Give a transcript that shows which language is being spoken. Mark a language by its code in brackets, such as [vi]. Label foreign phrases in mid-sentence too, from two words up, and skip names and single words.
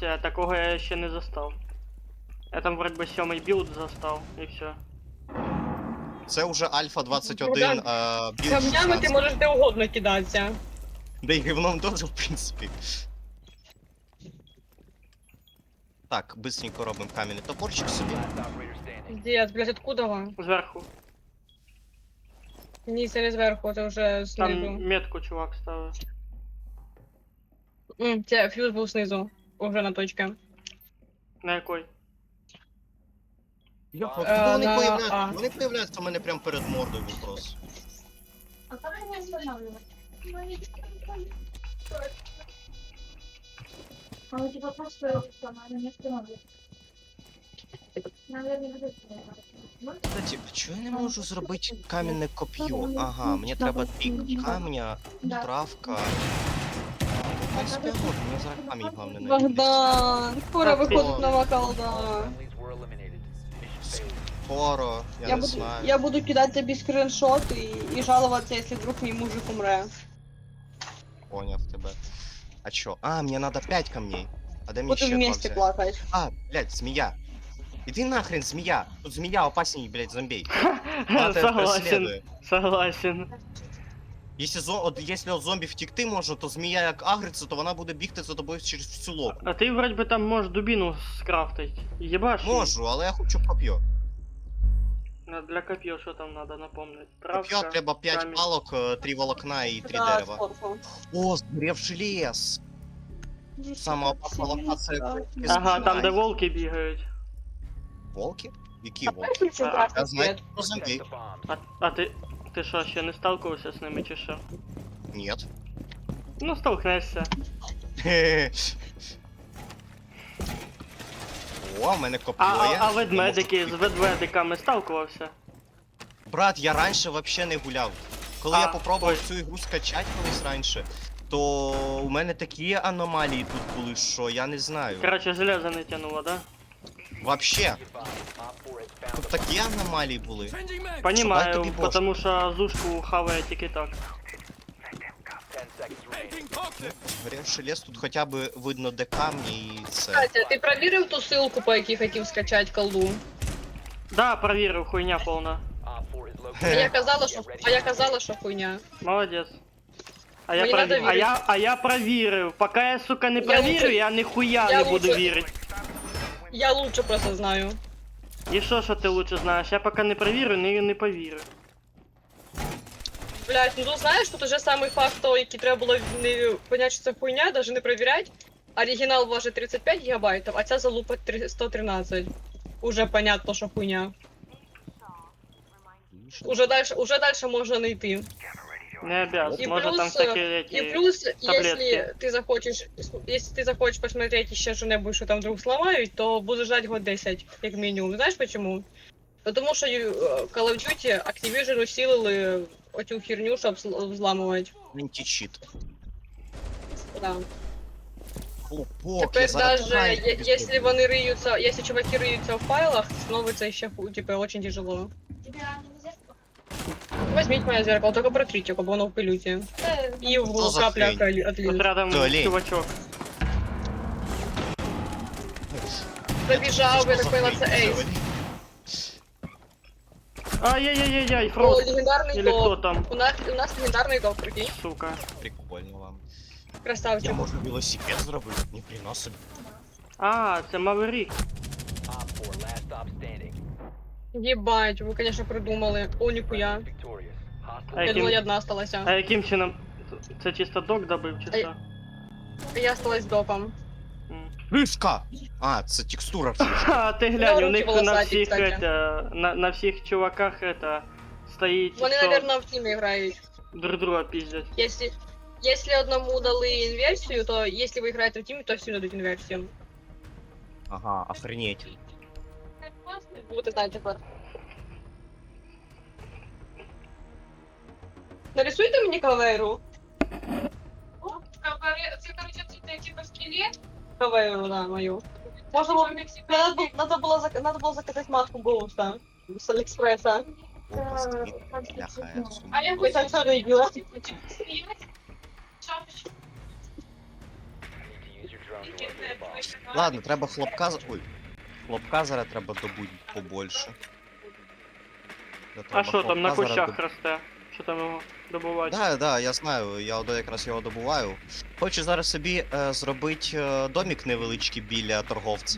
[uk] себе, такого я ще не застав. Я там вроді би 7-й білд застав, і все. Це вже Альфа 21 білд Камнями ти 16. можеш де угодно кидатися. Да і гівном теж, в принципі. Так, быстренько робимо кам'яний топорчик собі. [en] Last operator standing. [uk] Дід, блядь, откуда ви? Зверху. Ні, це не зверху, це вже Там знизу. метку чувак ставив. Це фьюз був знизу. Уже на точці. На якой? Откуда вони на появляються? А. Вони появляються у мене прямо перед мордою вопрос. [ru] А как меня останавливать? А у тебя просто она не останавливает. Наверное, не Кстати, [uk] а чого я не можу зробити кам'яне коп'ю? Ага, мені треба 2 камня, Да. травка. В принципі, я можу, мені зараз камінь головне знайти. Богдан, скоро Так, виходить нова колда. [en] Friendlies were eliminated. Mission failed. [ru] Скоро, я не знаю. Я буду кидать тебе скриншот и жаловаться, если вдруг мой мужик умре. [uk] Поняв тебе. А чё? [ru] А, мне надо 5 камней. А дай мне Буду еще вместе плакать. А, блядь, змея. Иди нахрен, змея. Тут змея опасней, блядь, зомбей. Она тебя Согласен, преследует. согласен. [uk] Если от зомбі втікти може, то змія як агриться, то вона буде бігти за тобою через всю локу. А ти вроді би там можеш дубіну скрафтить. Єбаш. її. Можу, але я хочу коп'ю. Для коп'я що там надо напомнить? Коп'ю Травка, треба 5 камінь. палок, 3 волокна і 3 Да, дерева. сфоткал. О, згоревший лес. Сама опасна локація. Ага, там де волки бігають. Волки? Які А волки? [ru] знаешь, очень А, красный Я знаю цвет? про [en] Protect [ru] зомбей. [en] the bombs. [uk] А ти що, ще не сталкувався з ними чи що? [ru] Нет. [uk] Ну, столкнешся. О, в мене коп'ю А є. ведмедики з ведмедиками сталкувався? Брат, я раніше вообще не гуляв. Коли А, я попробував ой. цю ігру скачати колись раніше, то у мене такі аномалії тут були, що я не знаю. [ru] Короче, железо не тянуло, да? Вообще, [en] Be advised, Op 4 has found [uk] тут [en] the [uk] такі аномалії були. [en] Changing mag. [ru] Понимаю, [uk] тобі бошку. потому що зушку хаває тільки так. [en] 10 seconds remaining. Making toxic. [uk] Горівший лес, тут хоча б видно де камні і це. [ru] Катя, ты проверил ту ссылку, [uk] по якій хотів [ru] скачать колду? Да, проверил, хуйня полна. [en] Op 4 is [uk] А [en] located. [uk] я казала, що хуйня. [ru] Молодец. А я, [uk] Мені надо провірив. вірити. А я провірив. Поки я, сука, не Я провірю, лучше- я ніхуя я не буду лучше- вірити. Я лучше просто знаю. І що ти лучше знаєш? Я поки не провірю, не повірю. Блять, ну тут знаєш, тут уже [ru] самый факт, [uk] той, який треба було не понять, що це хуйня, [ru] даже не проверять. [uk] Оригінал важить 35 гігабайтів, а ця залупа 113. Уже понятно, що хуйня. Уже дальше можна не йти. [ru] Не обязан. [uk] І Може там плюс, всякі [ru] И эти... плюс, таблетки. если ты захочешь посмотреть еще что-нибудь, что там вдруг сломают, то буду ждать год 10, как минимум. Знаешь почему? Потому что Call of Duty Activision усилили эту херню, чтобы взламывать. [uk] Античіт. [ru] Да. [uk] Хлопок, я [ru] Теперь [uk] зараз [ru] даже, [uk] граю тобі [ru] если [uk] зроблю. вони риются, [ru] если чуваки риются в файлах, становится еще, типа, очень тяжело. Тебе нельзя? Возьмите мое зеркало, только протрите, чтобы оно в пылюте. И в Что за капля хрень? Тут отлить. рядом Да, лень. чувачок. Забежал, я так поняла, это Эйс. Ай-яй-яй-яй, О, Фрост. легендарный Или кто топ. там, У нас легендарный топ, прикинь. сука. Прикольно вам. Я Красавчик. [uk] можу велосипед зробити, ні хрена собі. А, це Маверік. [en] Op 4 last stop standing. [ru] Ебать, вы, конечно, придумали. О, нихуя. [en] Victorious. Hostile. [uk] А [ru] Я [uk] яким- [ru] думала, я одна осталась. [uk] А яким чином? Це чисто док добив, чи Ай. що? [ru] Я осталась допом. М. [uk] Ришка! А, це текстура вже. А, ти глянь, у руки них на волосаті, всіх, кстати. на всіх чуваках стоїть, Вони, що наверное, в тімі грають. друг друга пиздять. Если одному дали інверсію, то если ви граєте в тімі, то всім дадуть інверсію. [ru] Ага, охренеть. [uk] Будете знати тепер. Нарисуйте мені кавейру. Це, короче, це типа скелет. Кавейру, да, мою. [ru] Можно было, надо было заказать маску Гоуста с Алиэкспресса. [uk] Опа, скріт. Бляха, я суму. А я [ru] Вы так что видела? [en] Need [ru] Шапочку. [en] to use your drone to locate a bomb. [uk] Ладно, треба хлопка. Ой. Хлопка зараз треба добути побольше. А що там на кущах росте? Що там його добувати? Да, я знаю, я якраз його добуваю. Хочу зараз собі зробити домик невеличкий біля торговця.